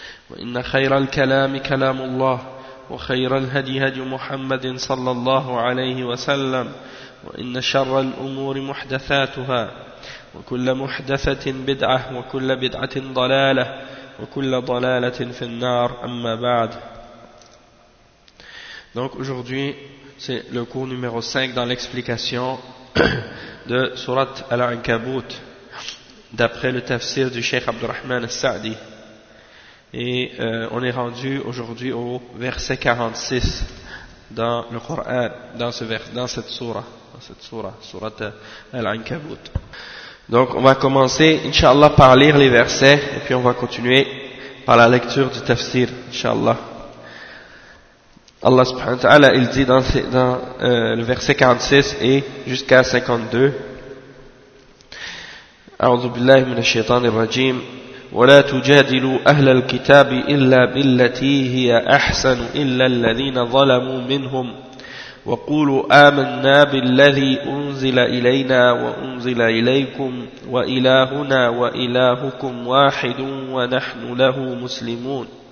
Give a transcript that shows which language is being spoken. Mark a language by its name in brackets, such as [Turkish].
[Arabic] وإن خير الكلام كلام الله، وخير الهدي هدي محمد صلى الله عليه وسلم، وإن شر الأمور محدثاتها، وكل محدثة بدعة، وكل بدعة ضلالة، وكل ضلالة في النار، أما بعد. [French] Donc aujourd'hui, c'est le cours numéro 5 dans l'explication de Surat Al-Ankabut d'après le tafsir du Cheikh Abdurrahman Al-Sa'di. Et on est rendu aujourd'hui au verset 46 dans le Coran, dans cette sourate, Surat Al-Ankabut. Donc on va commencer, Inch'Allah, par lire les versets, et puis on va continuer par la lecture du tafsir, Inch'Allah. Allah subhanahu wa ta'ala, il dit dans le verset 46 et jusqu'à 52. [Arabic] A'udhu billahi minash shaitani rajim. ولا تجادلوا أهل الكتاب إلا بالتي هي أحسن إلا الذين ظلموا منهم وقولوا آمنا بالذي أنزل إلينا وأنزل إليكم وإلهنا وإلهكم واحد ونحن له مسلمون